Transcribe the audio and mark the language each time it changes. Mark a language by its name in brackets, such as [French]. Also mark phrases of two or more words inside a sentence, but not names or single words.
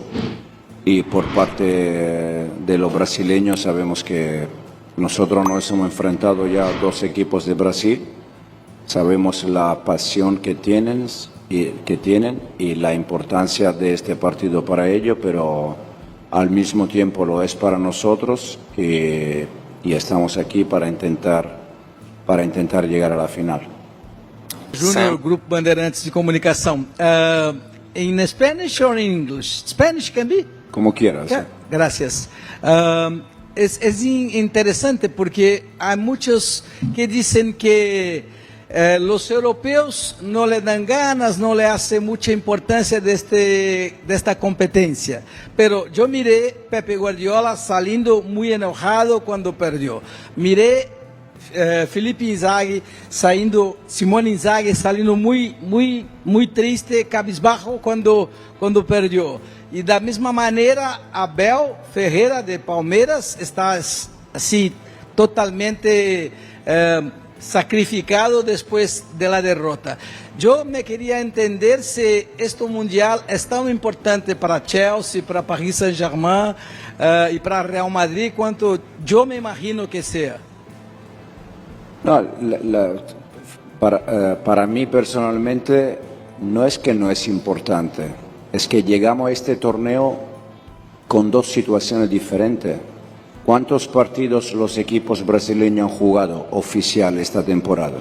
[Spanish] y por parte de los brasileños sabemos que nosotros nos hemos enfrentado ya a dos equipos de Brasil, sabemos la pasión que tienen y la importancia de este partido para ellos, pero al mismo tiempo lo es para nosotros, y estamos aquí para intentar llegar a la final. [Portuguese] Júnior, Grupo Bandeirantes de Comunicação. [English] In Spanish or in English? Spanish can be? [Spanish] Como quieras. Gracias. Es interesante porque hay muchos que dicen que los europeos no le dan ganas, no le hacen mucha importancia de esta competencia. Pero yo miré Pepe Guardiola saliendo muy enojado cuando perdió. Miré Felipe Inzaghi saindo, Simone Inzaghi saindo muy triste, cabisbajo [Portuguese] quando perdeu. E da mesma maneira, Abel Ferreira de Palmeiras está assim totalmente sacrificado depois da derrota. Eu me queria entender se este mundial é tão importante para Chelsea, para Paris Saint-Germain e para Real Madrid quanto eu me imagino que seja. [Spanish] No, para mí personalmente no es que no es importante, es que llegamos a este torneo con dos situaciones diferentes. ¿Cuántos partidos los equipos brasileños han jugado oficial esta temporada?